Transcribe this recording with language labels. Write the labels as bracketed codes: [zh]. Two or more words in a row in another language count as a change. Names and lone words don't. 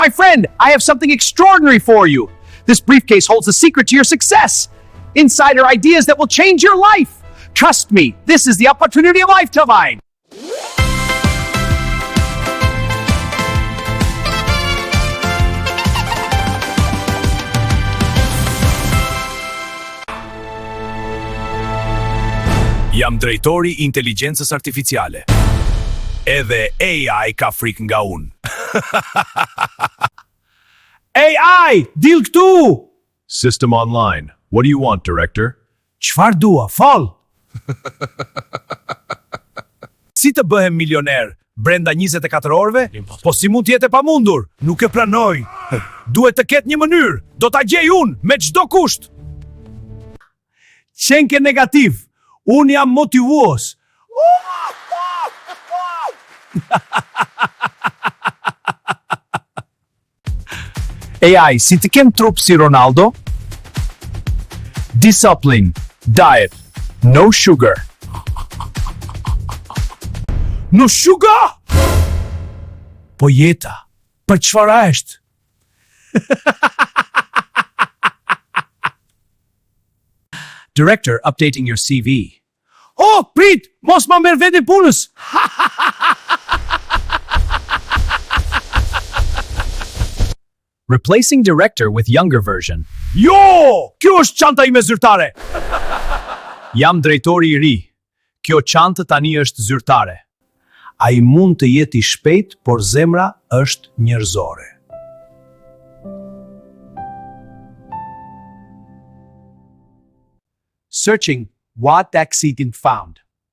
[en] My friend, I have something extraordinary for you. This briefcase holds the secret to your success. Insider ideas that will change your life. Trust me, this is the opportunity of a lifetime. [sq] Jam drejtori i inteligjencës artificiale. Edhe AI ka frikë nga unë. AI, dil këtu! [en] System online. What do you want, Director? [sq] Çfarë dua, fal! Si të bëhem milioner brenda 24 orëve? Po si mund t'jetë e pamundur? Nuk e pranoj. Duhet të ketë një mënyrë. Do ta gjej unë me çdo kusht. Qenke negativ. Unë jam motivuos. AI, si të kem trup si Ronaldo? [en] Discipline, diet, no sugar. No sugar? [sq] Po jeta, për çfarë është? [en] Director, updating your CV. [sq] Oh, prit, mos ma merr vete punës. [en] Replacing director with younger version. [sq] Jo, kjo është çanta ime zyrtare. Jam drejtori i ri. Kjo çantë tani është zyrtare. Ai mund të jetë i shpejt, por zemra është njerëzore. [en] Searching what accident found.